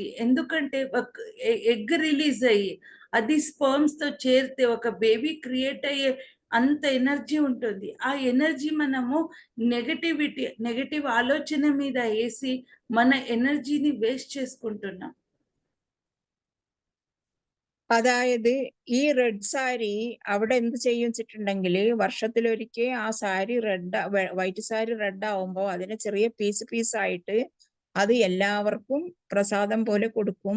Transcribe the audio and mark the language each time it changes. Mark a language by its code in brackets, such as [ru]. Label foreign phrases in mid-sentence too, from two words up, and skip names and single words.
[te] ఎందుకంటే [en] egg release [te] అయ్యి అది స్పర్మ్స్ తో చేరితే ఒక బేబీ క్రియేట్ అయ్యే అంత ఎనర్జీ ఉంటుంది. ఆ ఎనర్జీ మనము నెగటివ్ ఆలోచన మీద వేసి మన ఎనర్జీని వేస్ట్ చేసుకుంటున్నాం. [ml] അതായത് ഈ [en] red saree [ml] അവിടെ എന്ത് ചെയ്യും വെച്ചിട്ടുണ്ടെങ്കിൽ, വർഷത്തിലൊരിക്കൽ ആ സാരി [en] white saree red [ml] ആവുമ്പോൾ അതിനെ ചെറിയ പീസായിട്ട് അത് എല്ലാവർക്കും പ്രസാദം പോലെ കൊടുക്കും.